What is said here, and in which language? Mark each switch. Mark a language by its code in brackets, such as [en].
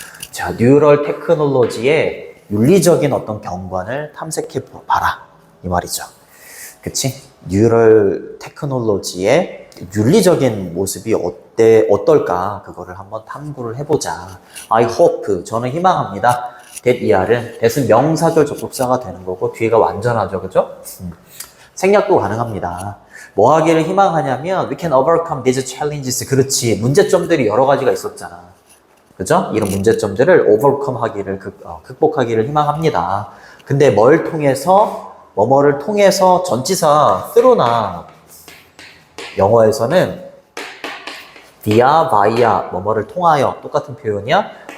[ko] 자, 뉴럴 테크놀로지의 윤리적인 어떤 경관을 탐색해 봐라, 이 말이죠. 그치? 뉴럴 테크놀로지의 윤리적인 모습이 어떨까? 그거를 한번 탐구를 해보자. [en] I hope, [ko] 저는 희망합니다. that ER은 that은 명사절 접속사가 되는 거고, 뒤에가 완전하죠, 그죠? 생략도 가능합니다. 뭐 하기를 희망하냐면, [en] we can overcome these challenges. [ko] 그렇지. 문제점들이 여러 가지가 있었잖아. 그죠? 이런 문제점들을 overcome 하기를, 극복하기를 희망합니다. 근데 뭘 통해서, 뭐뭐를 통해서 전치사 through나 영어에서는 via, via, 뭐뭐를 통하여, 똑같은 표현이야.